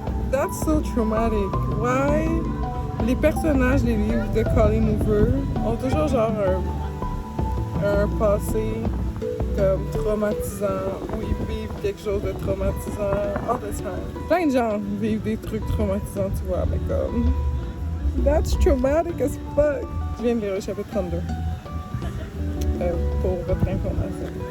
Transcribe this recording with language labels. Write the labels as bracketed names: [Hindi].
[English] That's so traumatic. Why? [French] Les personnages des livres de Colleen Hoover ont toujours genre un passé comme traumatisant ou ils vivent quelque chose de traumatisant [English] all the time. [French] Plein de gens vivent des trucs traumatisants, tu vois, mais comme... [English] That's traumatic as fuck. [French] Je viens de lire le chapitre 32. Pour votre information.